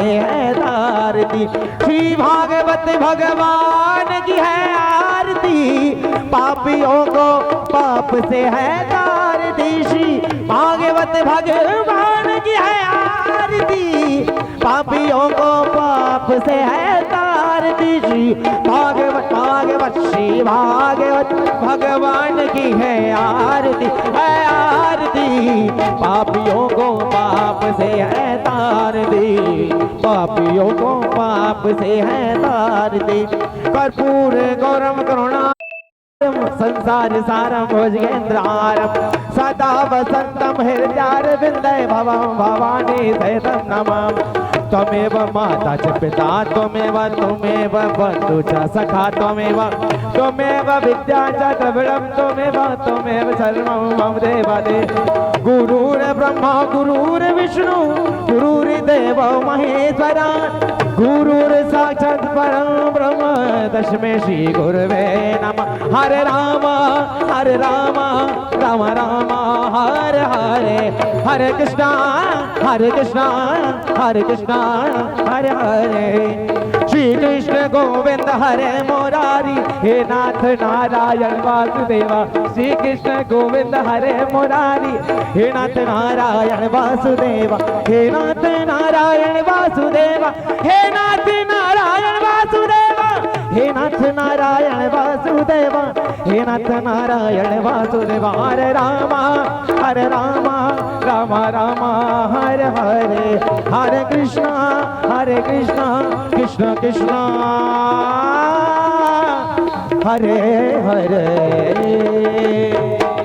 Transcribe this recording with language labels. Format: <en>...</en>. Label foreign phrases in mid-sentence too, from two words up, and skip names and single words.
<hi>है तारती श्री भागवत भगवान की है आरती पापियों को पाप से है तारती श्री भागवत भगवान की है आरती पापियों को पाप से है तारती श्री भागवत भागवत श्री भागवत भगवान की है आरती पापियों को पाप से है तारती पापियों को पाप से है तारती कर्पूर</hi> <sa>गौरम करुणा संसार सारम भुजगेन्द्रारम सदा वसंतम हृदयारविंदे भवम भवानी सहितं नमामि त्वमेव माता च पिता त्वमेव बन्धु च सखा त्वमेव विद्या च द्रविणं त्वमेव सर्वं मम देवादेव गुरुर्ब्रह्मा गुरुर्विष्णु गुरुर्देवो महेश्वरा गुरुर्साक्षात् परं ब्रह्म तस्मै श्री गुरवे नमः हरे राम राम राम हरे हरे हरे कृष्णा हरे कृष्णा हरे हरे श्री कृष्ण गोविंद हरे मुरारी हे नाथ नारायण वासुदेवा श्री कृष्ण गोविंद हरे मुरारी हे नाथ नारायण वासुदेवा हे नाथ नारायण वासुदेवा हे नाथ नारायण वासुदेवा हे नाथ नारायण वासुदेवा हे नाथ नारायण वासुदेवा हरे राम राम राम हरे हरे हरे कृष्णा कृष्ण कृष्ण हरे हरे</sa>